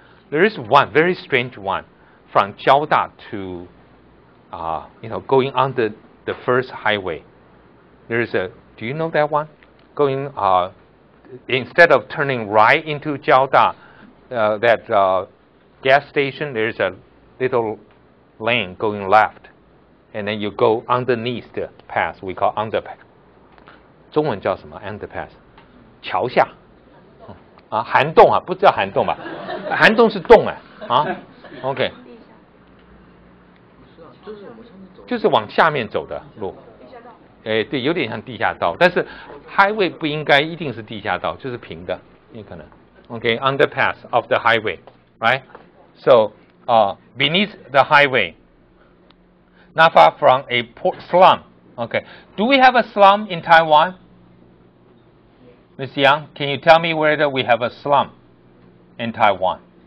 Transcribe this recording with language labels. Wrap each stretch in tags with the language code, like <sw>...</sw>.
<en>There is one very strange one from Jiaoda to, going under the first highway. There is do you know that one? Going, instead of turning right into Jiaoda, that gas station, there's a little lane going left. And then you go underneath the pass, we call underpass.</en> <zh>中文叫什么 underpass? 桥下。涵洞啊，不知道涵洞吧？涵洞是洞OK。就是往下面走的路。对，有点像地下道，但是 highway 不应该一定是地下道，就是平的，也可能。</zh> <en>Okay, underpass of the highway, right? So, beneath the highway, not far from a slum. Okay, do we have a slum in Taiwan? Ms. Yang, can you tell me whether we have a slum in Taiwan?</en>